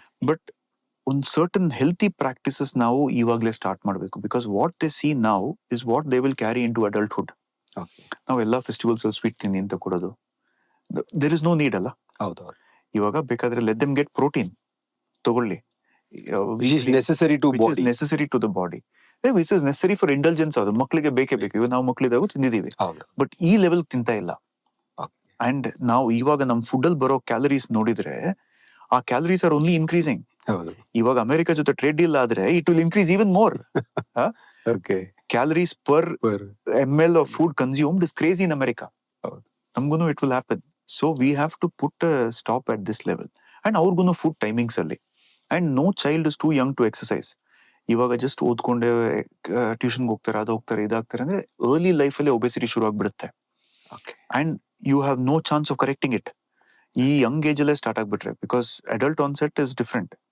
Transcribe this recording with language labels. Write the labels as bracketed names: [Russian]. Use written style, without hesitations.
[Kannada] But ಒಂದು certain healthy practices ನಾವು ಇವಾಗಲೇ ಸ್ಟಾರ್ಟ್ ಮಾಡಬೇಕು. [English] Because what they see ನಾವು is what they will carry into adulthood. [Kannada] ನಾವೆಲ್ಲ ಫೆಸ್ಟಿವಲ್ಸ್ ಅಲ್ಲಿ ಸ್ವೀಟ್ ತಿಂದಿ ಅಂತ ಕೊಡೋದು, [English] there is no need [Kannada] ಅಲ್ಲ. ಇವಾಗ ಬೇಕಾದ್ರೆ [English] Let them get protein ತಗೊಳ್ಳಿ, which is necessary to body. necessary to the body, which is necessary for indulgence. [Kannada] ಅದು ಮಕ್ಕಳಿಗೆ ಬೇಕೇ ಬೇಕು. ಇವಾಗ ನಾವು ಮಕ್ಕಳಿದಾಗ ತಿಂದಿದ್ದೀವಿ, ಬಟ್ ಈ ಲೆವೆಲ್ ತಿಂತಾ ಇಲ್ಲ. ಅಂಡ್ ನಾವು ಇವಾಗ ನಮ್ ಫುಡ್ ಅಲ್ಲಿ ಬರೋ ಕ್ಯಾಲರೀಸ್ ನೋಡಿದ್ರೆ ಆ ಕ್ಯಾಲರೀಸ್ [English] Are only increasing. [Kannada] ಇವಾಗ ಅಮೆರಿಕ ಜೊತೆ ಟ್ರೇಡ್ ಡೀಲ್ ಆದ್ರೆ [English] It will increase even more. Calories per ml of food consumed is crazy in America. ನಮ್ಗೂನು it will happen. So we have to put a stop at this level. And [Kannada] ಅವ್ರಿಗೂನು food timings ಅಲ್ಲಿ. [English] And no child is too young to exercise. [Kannada] ಇವಾಗ just ಓದ್ಕೊಂಡೆ ಟ್ಯೂಷನ್ಗೆ ಹೋಗ್ತಾರೆ, ಅದು ಹೋಗ್ತಾರೆ, ಇದಾಗ್ತಾರೆ ಅಂದ್ರೆ early ಲೈಫಲ್ಲೇ obesity ಶುರು ಆಗ್ಬಿಡುತ್ತೆ. [English] And you have no chance of correcting it. [Kannada] ಈ ಯಂಗ್ ಏಜ್ ಅಲ್ಲೇ ಸ್ಟಾರ್ಟ್ ಆಗ್ಬಿಟ್ರೆ, [English] Because adult onset is different.